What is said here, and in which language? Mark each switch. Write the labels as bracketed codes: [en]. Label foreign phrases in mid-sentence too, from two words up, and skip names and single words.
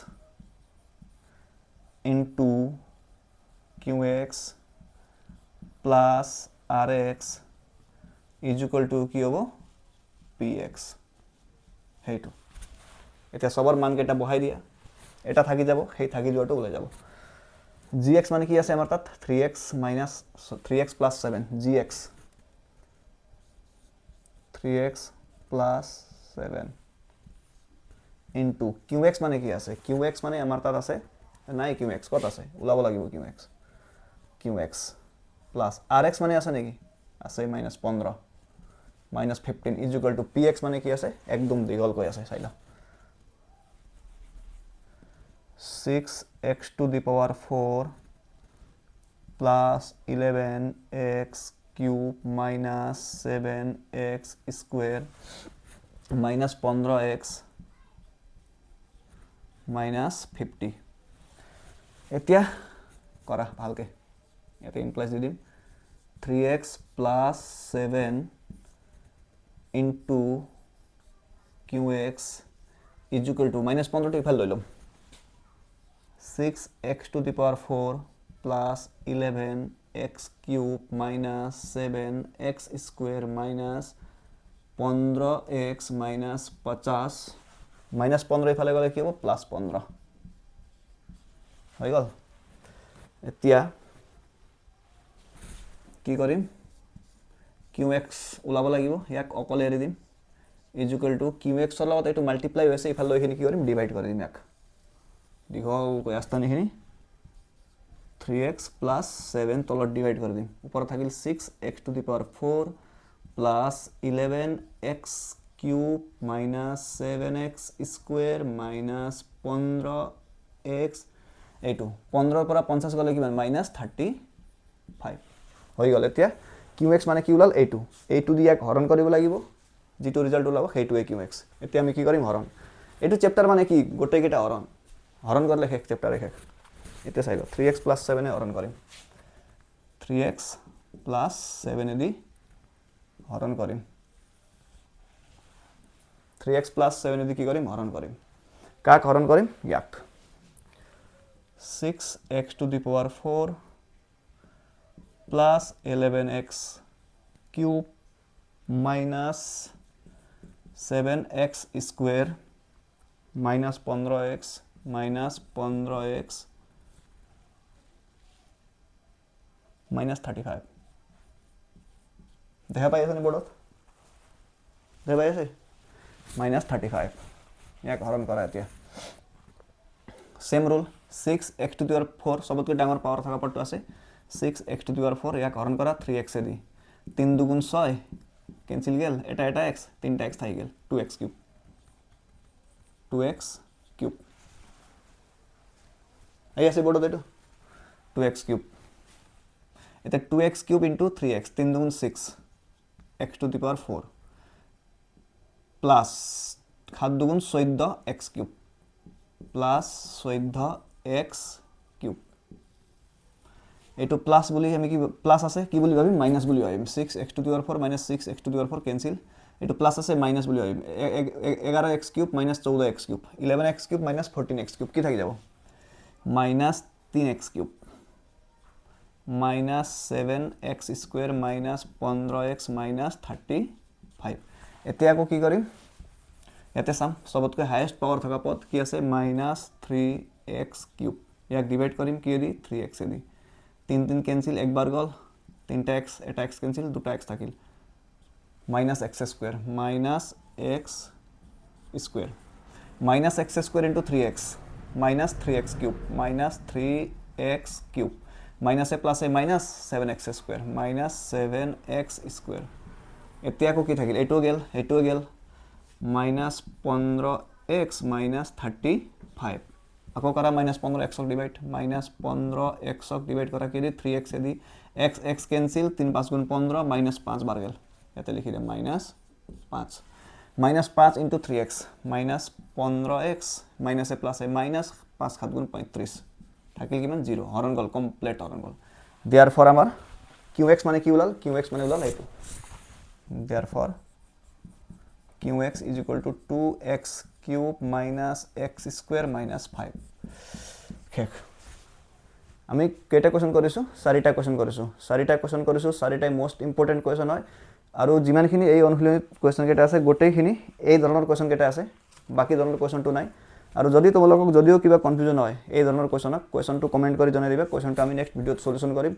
[en] into qx plus rx [as] = কি হ'ব px হেইটো এতিয়া সবৰ মান কেটা বহাই দিয়া এটা থাকি যাব সেই থাকি যোৱাটো ওলাই যাব gx মানে কি আছে আমাৰ তাত [en] 3x plus 7 gx 3x plus 7 into qx [as] মানে কি আছে qx মানে আমাৰ তাত আছে নাই qx কত আছে উলাব লাগিব [en] qx plus rx [as] মানে আছে নেকি আছে -15 -15 = px মানে কি আছে একদম দিগল কৈ আছে চাইলা [en] 6x to the power 4 plus 11x cube minus 7x square minus 15x minus 50 [as] এতিয়া কৰা ভালকে ইয়াতে ইমপ্লাইজ দি দিম [en] 3x plus 7 into qx = -15 [as] টো ইফাল লৈ লম [en] 6x to the power 4 plus 11x cube minus 7x square minus 15x minus 50 -15 [as] ইফালে গলে কি হ'ব [en] +15 [as] হৈ গল এতিয়া কি কৰিম qx উলাব লাগিব ইয়াক অকলে এৰি দিম = qx ৰ লগত এটো মাল্টিপ্লাই হৈছে ইফাল লৈ খিনি কি কৰিম ডিভাইড কৰি দিম ইয়াক দিঘল কৈ আস্তানি [en] 3x plus 7 [as] তলত ডিভাইড কৰি দিম ওপৰত থাকিল [en] 6x to the power 4 plus 11x cube minus 7x square minus [as] 15x এইটো 15 ৰ পৰা 50 গলে কিমান -35 হৈ গ'ল এতিয়া [en] q x [as] মানে কি ওলাল এইটো দি ইয়াক হৰণ কৰিব লাগিব যিটো ৰিজাল্ট ওলাব সেইটোৱে কিউ এক্স এতিয়া আমি কি কৰিম হৰণ এইটো চেপ্টাৰ মানে কি গোটেইকেইটা হৰণ কৰিলে শেষ চেপ্টাৰে শেষ এতিয়া চাই লওঁ 3x + 7 হৰণ কৰিম 3x + 7 দি হৰণ কৰিম [en] 3x + 7 [as] দি কি কৰিম হৰণ কৰিম কাক হৰণ কৰিম ইয়াক [en] 6x to the power 4 plus 11x cube minus 7x square minus 15x minus 15x minus 35 [as] দেখা পাই আছে নি বোৰ্ডত দেখা পাই আছে [en] minus 35 [as] ইয়াক হৰণ কৰা এতিয়া [en] same rule 6x to the power 4 [as] सबतকৈ ডাঙৰ পাৱাৰ থকা পদটো আছে [en] 6x to the power 4 [as] ইয়াক হৰণ কৰা 3x দি 3 2 6 কেনসেল গেল এটা x 3টা x থাকি গেল [en] 2x cube 2x cube [as] এই আছে বোৰ্ডত এইটো [en] 2x cube [as] এটা [en] 2x cube into 3x [as] 3 2 [en] 6 x to the power 4 plus 7 [as] 2 [en] 14 x cube plus 14x cube [as] এইটো প্লাস বুলি আমি কি প্লাস আছে কি বুলি ভাবিম মাইনাস বুলি ভাবিম [en] 6x to the power 4 minus 6x to the power 4 কেনসেল এইটো প্লাস আছে মাইনাস বুলি ভাবিম 11x কিউব minus 14x কিউব 11x কিউব minus 14x কিউব [as] কি থাকি যাব [en] minus 3x কিউব minus 7x square minus 15x minus 35 [as] এতিয়া আকৌ কি কৰিম ইয়াতে চাম সবতকৈ [en] highest power [as] থকা পদ কি আছে [en] minus 3x cube [as] ইয়াক ডিভাইড কৰিম কি দি 3x দি 3 3 কেনসেল একবাৰ গল 3টা x এটা x কেনসেল দুটা x থাকিল [en] minus x square minus [as] x square minus [en] x square into 3x minus 3x cube minus 3x cube minus a plus a minus 7x square minus 7x square [as] এতিয়া আকৌ কি থাকিল এইটো গেল [en] minus 15x minus 35 [as] আকৌ কৰা [en] minus 15x [as] ক ডিভাইড [en] minus 15x [as] ক ডিভাইড কৰা কি দি 3x দি x কেনসেল 3 5 গুণ 15 [en] minus 5 [as] বাৰ গেল ইয়াতে লিখি দিম minus [en] 5 into 3x minus 15x minus a plus a minus 5 [as] 7 গুণ 35 থাকিল কিমান 0 হৰণ গল কমপ্লিট হৰণ গল therefore আমাৰ qx মানে কি ওলাল qx মানে ওলাল এইটো [en] therefore qx is equal to 2x cube minus x square minus 5 [as] শেষ আমি কেইটা কোৱেশ্চন কৰিছো চাৰিটা কোৱেশ্চন কৰিছো চাৰিটাই মোস্ট [en] important question [as] হয় আৰু যিমানখিনি এই অনুশীলনীত কোৱেশ্চন কেইটা আছে গোটেইখিনি এই ধৰণৰ কোৱেশ্চন কেইটা আছে বাকি ধৰণৰ কোৱেশ্চনটো নাই আৰু যদি তোমালোকক যদিও কিবা কনফিউজন হয় এই ধৰণৰ কোৱেশ্চনটো কমেন্ট কৰি জনাই দিবা কোৱেশ্চনটো আমি নেক্সট ভিডিঅত সলিউশন কৰিম